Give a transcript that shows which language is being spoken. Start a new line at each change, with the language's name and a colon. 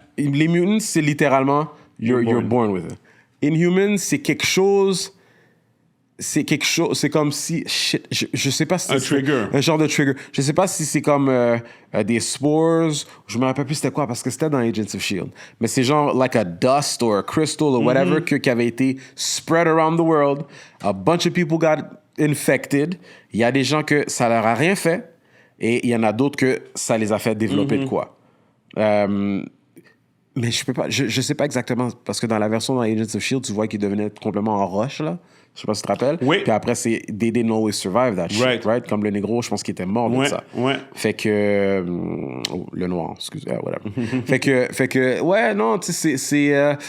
French: Les mutants, c'est littéralement
English: you're born with it.
French: Inhuman, c'est quelque chose. C'est comme si. Shit, je sais pas si Un c'est. trigger. Un genre de trigger. Je sais pas si c'est comme des spores. Je me rappelle plus c'était quoi parce que c'était dans Agents of Shield. Mais c'est genre
English: like a dust or a crystal or whatever
French: qui avait été
English: spread around the world. A bunch of people got infected.
French: Il y a des gens que ça leur a rien fait. Et il y en a d'autres que ça les a fait développer de quoi. Mais je peux pas, je sais pas exactement, parce que dans la version dans Agents of Shield, tu vois qu'il devenait complètement en roche, là. Je sais pas si tu te rappelles. Oui. Puis après, c'est
English: They didn't always survive that shit, right?
French: Comme le négro, je pense qu'il était mort de Ouais, ça. ouais. Fait que. Le noir, excusez, whatever. fait que, ouais, non, tu sais, c'est.